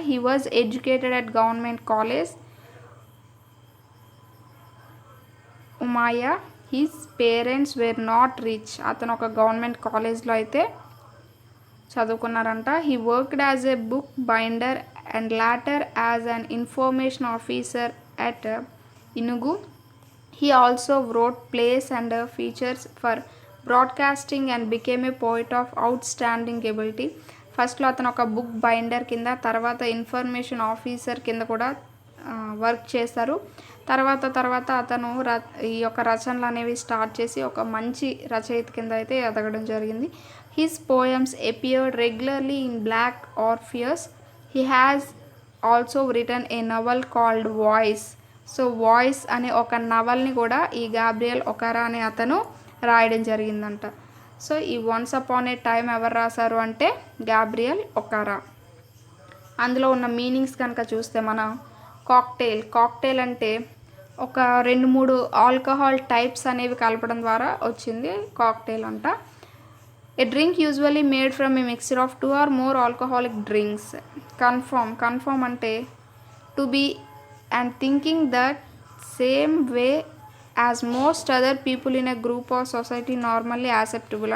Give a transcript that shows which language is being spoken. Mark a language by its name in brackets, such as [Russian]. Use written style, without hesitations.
[English] He was educated at government college ఉమాయా. His parents were not rich. [Telugu] అతను ఒక government కాలేజ్లో అయితే చదువుకున్నారంట. [English] He worked as a book binder and later as an information officer at ఇనుగు. He also wrote plays and features for broadcasting and became a poet of outstanding ability. [Telugu] ఫస్ట్లో అతను ఒక book binder కింద, తర్వాత information officer కింద కూడా work చేశారు. తర్వాత అతను ఈ యొక్క రచనలు అనేవి స్టార్ట్ చేసి ఒక మంచి రచయిత కింద అయితే ఎదగడం జరిగింది. [English] His poems appeared regularly in Black Orpheus. He has also written a novel called Voice. [Telugu] So voice అనే ఒక నవల్ని కూడా ఈ గ్యాబ్రియల్ ఓకరా అనే అతను రాయడం జరిగిందంట. సో ఈ వన్స్ అపాన్ ఏ టైం ఎవరు రాశారు అంటే గ్యాబ్రియల్ ఓకరా. అందులో ఉన్న మీనింగ్స్ కనుక చూస్తే మనం కాక్టైల్ అంటే ఒక 2-3 ఆల్కహాల్ టైప్స్ అనేవి కలపడం ద్వారా వచ్చింది కాక్టైల్ అంట. [English] A drink usually made from a mixture of 2 or more alcoholic drinks. Conform అంటే to be and thinking that same way as most other people in a group or society normally acceptable.